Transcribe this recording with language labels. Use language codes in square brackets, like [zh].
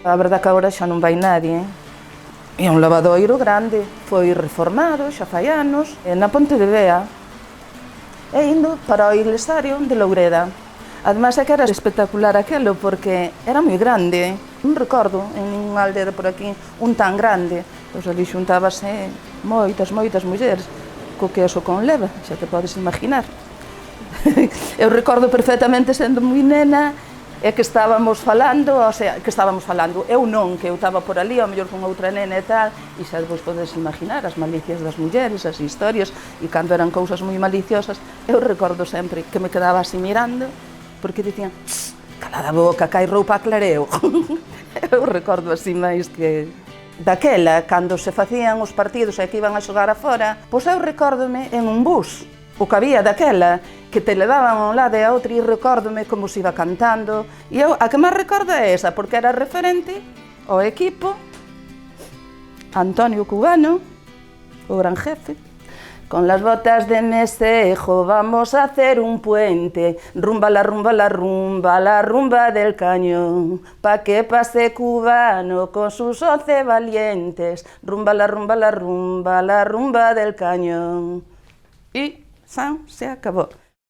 [gl] A verdade que agora xa non vai nadie, é un lavadoiro grande, foi reformado, xa fai anos, na Ponte de Bea, e indo para o iglesario de Loureda. Ademais é que era espectacular aquelo, porque era moi grande. Non recordo en ninguna aldea por aquí un tan grande. Pois ali xuntábase moitas mulleres, co queso con leva, xa te podes imaginar. Eu recordo perfectamente sendo moi nena, e que estábamos falando, eu non, que eu estaba por ali, ao mellor con outra nena e tal, e xa vos podes imaginar as malicias das mulleres, as historias, e cando eran cousas moi maliciosas, eu recordo sempre que me quedaba así mirando, porque dicían, calada a boca, que hai roupa a clareo. Eu recordo así máis que... Daquela, cando se facían os partidos e que iban a xogar afora, pois eu recórdome en un bus, o que había daquela, que te levaban a un lado e a outro, e recórdome como se iba cantando. E eu, a que máis recordo é esa, porque era referente ao equipo, Antonio Cubano, o gran jefe. [es] Con las botas de Mesejo vamos a hacer un puente, rumba la rumba la rumba, la rumba del cañón, pa que pase Cubano con sus 11 valientes, rumba la rumba la rumba, la rumba del cañón. Y se acabó.